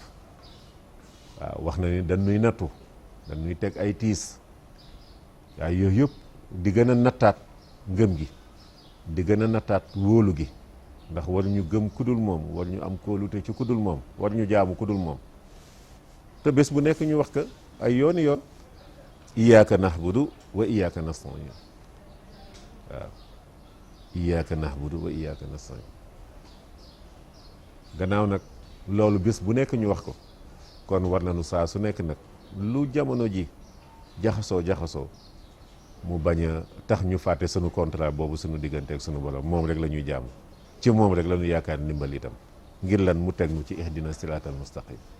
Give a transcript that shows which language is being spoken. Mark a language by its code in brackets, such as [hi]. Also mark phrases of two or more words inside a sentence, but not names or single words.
[wo] waaw wax na ni dañuy nattu, dañuy teg ay tiis, waaye yooyu yëpp di gën a nattaat ngëm gi, di gën a nattaat wóolu gi, ndax war ñu gëm kudul moom, war ñu am kóolute ci kudul moom, war ñu jaamu kudul moom. te bés bu nekk ñu wax ko ay yooni yoon, [ar] إياك نعبد وإياك نستعين. waaw إياك نعبد وإياك نستعين. [wo] gannaaw nag loolu bés bu nekk ñu wax ko, kon war nañu saa su nekk nag lu jamono ji jaxasoo mu bañ a tax ñu fàtte sunu contrat boobu sunu diggante ak sunu borom. moom rek la ñuy jaamu, ci moom rek la ñu yaakaar ndimbal itam, ngir lan mu teg nu ci [ar] اهدنا الصراط المستقيم.